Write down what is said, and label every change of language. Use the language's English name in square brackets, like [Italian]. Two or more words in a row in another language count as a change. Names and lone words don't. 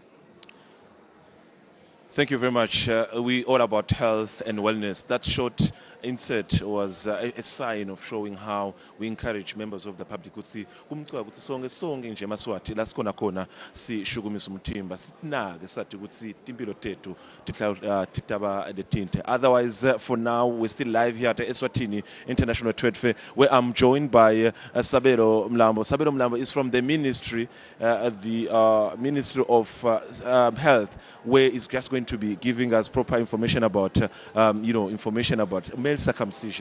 [English] Thank you very much. We all about health and wellness. That short insert was a sign of showing how we encourage members of the public [Swati] ukuthi kumcwa ukuthi sonke nje eMaswati la sikhona khona sishukumisa umthimba sinake sathi ukuthi impilo tethu titaba letinte. [English] Otherwise, for now we're still live here at Eswatini International Trade Fair, where I'm joined by Sabelo Mlambo. Sabelo Mlambo is from the Ministry of Health, where it's just going to be giving us proper information about male circumcision.